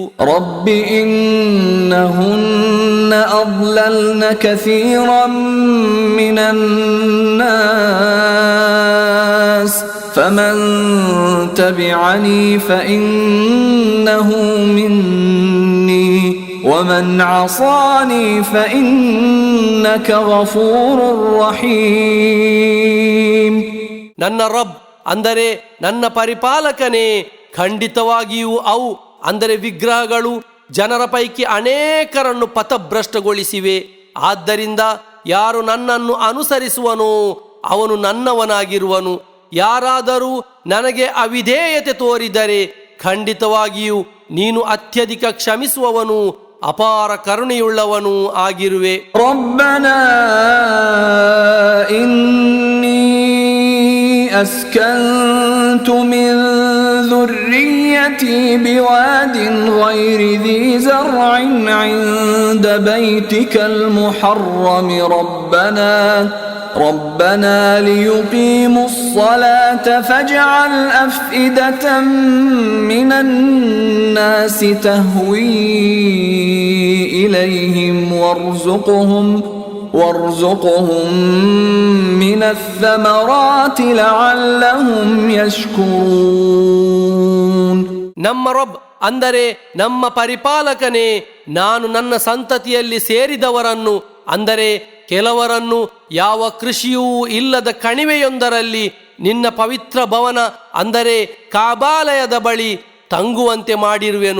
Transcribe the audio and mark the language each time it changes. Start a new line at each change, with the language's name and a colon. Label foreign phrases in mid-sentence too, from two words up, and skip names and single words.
Arabic: رب إنهن أضللن كثيرا من الناس فمن تبعني فإنه مني ومن عصاني فإنك غفور رحيم.
Kannada: ನನ್ನ ರಬ್ ಅಂದರೆ ನನ್ನ ಪರಿಪಾಲಕನೇ, ಖಂಡಿತವಾಗಿಯೂ ಅವು ಅಂದರೆ ವಿಗ್ರಹಗಳು ಜನರ ಪೈಕಿ ಅನೇಕರನ್ನು ಪಥಭ್ರಷ್ಟಗೊಳಿಸಿವೆ. ಆದ್ದರಿಂದ ಯಾರು ನನ್ನನ್ನು ಅನುಸರಿಸುವನೋ ಅವನು ನನ್ನವನಾಗಿರುವನು. ಯಾರಾದರೂ ನನಗೆ ಅವಿಧೇಯತೆ ತೋರಿದರೆ ಖಂಡಿತವಾಗಿಯೂ ನೀನು ಅತ್ಯಧಿಕ ಕ್ಷಮಿಸುವವನು ಅಪಾರ ಕರುಣೆಯುಳ್ಳವನು ಆಗಿರುವೆ.
Arabic: ربنا إني أسكنت من ذُرِّيَّتِي بِوَادٍ غَيْرِ ذِي زَرْعٍ عِندَ بَيْتِكَ الْمُحَرَّمِ ربنا ليقيموا الصلاة فاجعل أفئدة من الناس تهوي إليهم وارزقهم من الثمرات لعلهم يشكرون.
Kannada: ನಮ್ಮ ರಬ್ ಅಂದರೆ ನಮ್ಮ ಪರಿಪಾಲಕನೇ, ನಾನು ನನ್ನ ಸಂತತಿಯಲ್ಲಿ ಸೇರಿದವರನ್ನು ಅಂದರೆ ಕೆಲವರನ್ನು ಯಾವ ಕೃಷಿಯೂ ಇಲ್ಲದ ಕಣಿವೆಯೊಂದರಲ್ಲಿ ನಿನ್ನ ಪವಿತ್ರ ಭವನ ಅಂದರೆ ಕಾಬಾಲಯದ ಬಳಿ ತಂಗುವಂತೆ ಮಾಡಿರುವೆನು.